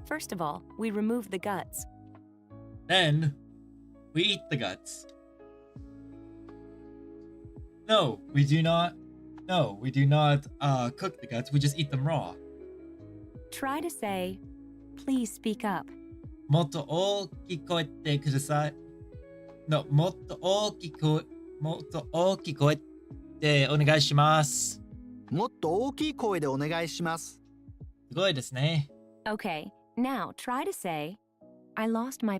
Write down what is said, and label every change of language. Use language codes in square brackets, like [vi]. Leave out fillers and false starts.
[en] First of all, we remove the guts. Then, we eat the guts. No, we do not. No, we do not cook the guts. We just eat them raw. Try to say, please speak up. [ja] もっと大きく声ってください。 [en] No, [ja] もっと大きく声ってお願いします。もっと大きい声でお願いします。すごいですね。 [en] Okay, now try to say, I lost my